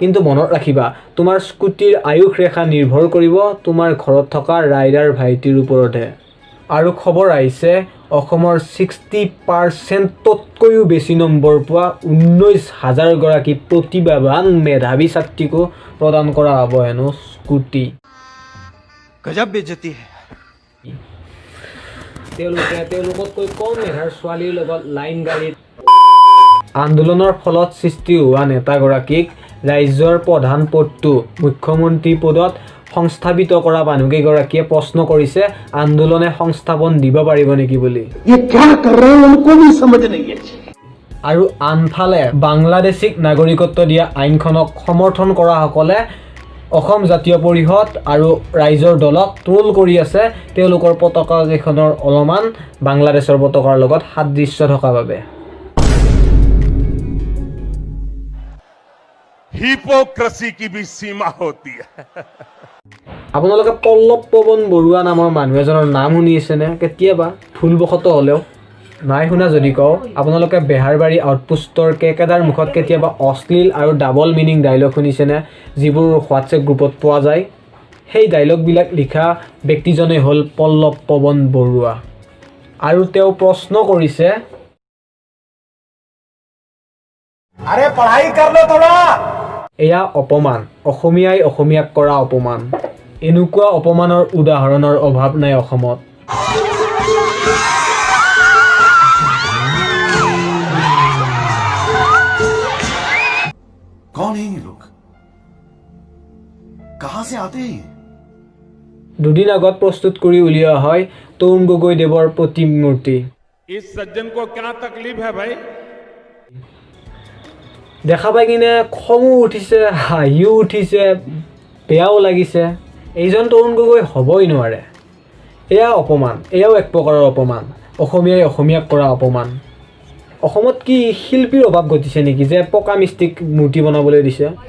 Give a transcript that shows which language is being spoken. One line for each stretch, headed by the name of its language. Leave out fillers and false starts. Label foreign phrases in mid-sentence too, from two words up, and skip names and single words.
Assamese: কিন্তু মনত ৰাখিবা তোমাৰ স্কুটিৰ আয়ুস ৰেখা নিৰ্ভৰ কৰিব তোমাৰ ঘৰত থকা ৰাইডাৰ ভাইটিৰ ওপৰতহে। আৰু খবৰ আহিছে অসমৰ 60%তকৈও বেছি নম্বৰ পোৱা 19,000 গৰাকী প্ৰতিভাৱান মেধাৱী ছাত্ৰীকো প্ৰদান কৰা হ'ব হেনো স্কুটি।
Hindi: गजब बेइज्जती है।
Assamese: তেওঁলোকতকৈ কম মেধাৰ ছোৱালীৰ লগত লাইন গাড়ীত আন্দোলনৰ ফলত সৃষ্টি হোৱা নেতাগৰাকীক ৰাজ্যৰ প্ৰধান পদটো মুখ্যমন্ত্ৰী পদত সংস্থাপিত কৰা মানুহকেইগৰাকীয়ে প্ৰশ্ন কৰিছে আন্দোলনে সংস্থাপন দিব পাৰিব নেকি বুলি। আৰু আনফালে বাংলাদেশীক নাগৰিকত্ব দিয়া আইনখনক সমৰ্থন কৰাসকলে অসম জাতীয় পৰিষদ আৰু ৰাইজৰ দলক ট্ৰোল কৰি আছে তেওঁলোকৰ পতাকা কেইখনৰ অলপমান বাংলাদেশৰ পতাকাৰ লগত সাদৃশ্য থকা বাবে।
Hindi: हिपोक्रेसी की भी सीमा होती है।
Assamese: আপোনালোকে পল্লৱ পৱন বৰুৱা নামৰ মানুহ এজনৰ নাম শুনিছেনে কেতিয়াবা ভুলবশতঃ হ'লেও? নাই শুনা যদি কওঁ আপোনালোকে বেহাৰবাৰী আউটপোষ্টৰ কেকেদাৰ মুখত কেতিয়াবা অশ্লীল আৰু
English: double meaning dialogue
Assamese: শুনিছেনে যিবোৰ হোৱাটছএপ গ্ৰুপত পোৱা যায়? সেই ডাইলগবিলাক লিখা ব্যক্তিজনে হ'ল পল্লৱ পৱন বৰুৱা। আৰু তেওঁ প্ৰশ্ন কৰিছে এয়া অপমান, অসমীয়াই অসমীয়াক কৰা অপমান। এনেকুৱা অপমানৰ উদাহৰণৰ অভাৱ নাই অসমত।
Hindi: कौन है ये लोग? कहां से आते हैं?
Assamese: দুদিন আগত প্ৰস্তুত কৰি উলিওৱা হয় তৰুণ গগৈদেৱৰ প্ৰতিমূৰ্তি।
Hindi: इस सज्जन को क्या तकलीफ है भाई?
Assamese: দেখা পাই কিনে খঙো উঠিছে, হাঁহিও উঠিছে, বেয়াও লাগিছে। এইজন তৰুণ গগৈ হ'বই নোৱাৰে। এয়া অপমান, এয়াও এক প্ৰকাৰৰ অপমান, অসমীয়াই অসমীয়াক কৰা অপমান। অসমত কি শিল্পীৰ অভাৱ ঘটিছে নেকি যে পকা মিস্ত্ৰীক মূৰ্তি বনাবলৈ দিছে?